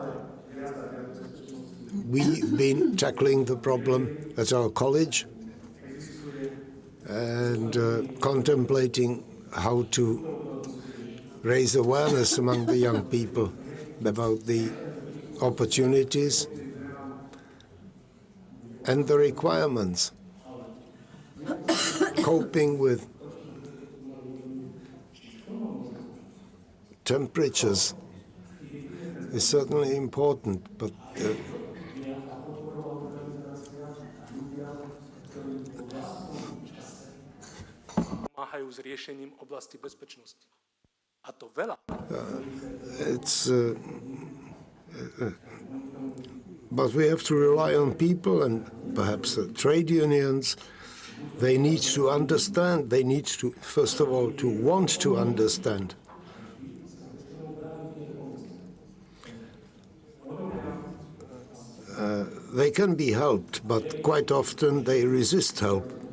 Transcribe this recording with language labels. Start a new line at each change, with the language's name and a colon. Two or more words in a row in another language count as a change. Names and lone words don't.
English: We've been tackling the problem at our college and contemplating how to raise awareness among the young people about the opportunities and the requirements. Coping with temperatures is certainly important, but
Slovak: Pomáhajú s riešením oblasti bezpečnosti. A to veľa.
English: But we have to rely on people and perhaps trade unions. They need to understand. They need to, first of all, to want to understand. They can be helped, but quite often they resist help.